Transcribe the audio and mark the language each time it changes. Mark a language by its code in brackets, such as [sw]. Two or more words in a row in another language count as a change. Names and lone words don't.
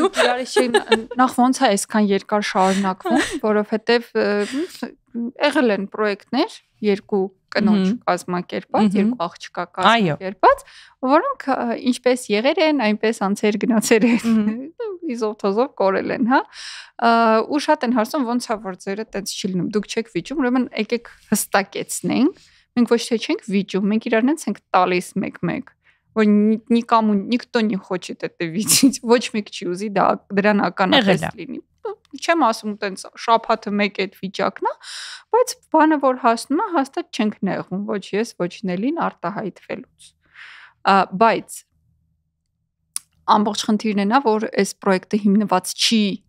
[hy] Ոչ, իրարից չեք։ Նախ ոնց է այսքան երկար շարունակվում, որովհետև եղել են պրոյեկտներ, երկու կնոջ կազմակերպած, երկու աղջկա կազմակերպած, որոնք ինչպես եղել են, այնպես անցեր գնացել են, իզով թոզով կորել են, հա։ Ու շատ են հարցում ոնց է որ ձերը տենց չի լինում, դուք չեք վիճում, ուրեմն եկեք հստակեցնենք, մենք ոչ թե չենք վիճում, մենք իրարնից ենք տալիս մեկ-մեկ, որ [ru] никому никто не хочет это видеть, [hy] ոչ մեկ չի ուզի դա դրան ականատես լինի։ Չեմ ասում տենց շաբաթը մեկ այդ վիճակն է, բայց բանը որ հասնում է, հաստատ չենք նեղվում, ոչ ես, ոչ Նելին արտահայտվելուց։ Բայց ամբողջ խնդիրն է նա, որ այս պրոյեկտը հիմնված չի